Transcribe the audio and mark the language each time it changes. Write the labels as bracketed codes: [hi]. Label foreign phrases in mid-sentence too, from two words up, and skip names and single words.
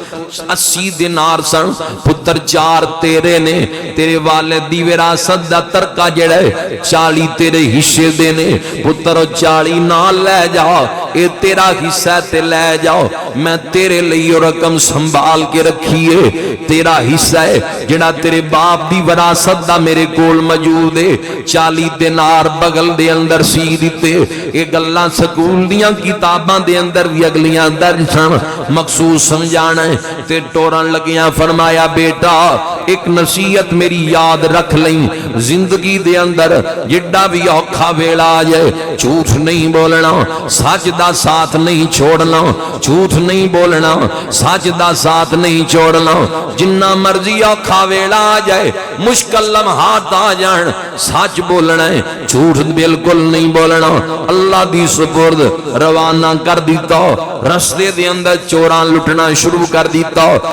[pa] 80 دینار سن پتر 4 تیرے نے تیرے والد دی وراثت دا ترکہ جڑا ہے 40 تیرے حصے دے نے پتر 40 نال لے جا اے تیرا حصہ تے لے جاؤ میں تیرے لئی رقم سنبھال کے رکھیے تیرا حصہ ہے جڑا تیرے باپ دی وراثت دا میرے کول موجود ہے 40 دینار بغل دے اندر سی دتے اے گلاں سکول دیاں کتاباں دے اندر بھی اگلیاں درج سن مخصوص سمجھانا ہے تے ٹورن لگیاں فرمایا بیٹا ایک نصیحت میری یاد رکھ لیں زندگی دے اندر جڈا بھی اوکھا ویلا آ جائے جھوٹ نہیں بولنا سچ دا ساتھ نہیں چھوڑنا جھوٹ نہیں بولنا سچ دا ساتھ نہیں چھوڑنا جنہ مرضی اوکھا ویلا آ جائے مشکل لمحات آ جان سچ بولنا ہے جھوٹ بالکل نہیں بولنا اللہ دی سپرد روانہ کر دیتا رستے دے اندر چوراں لٹنا شروع کر دیتا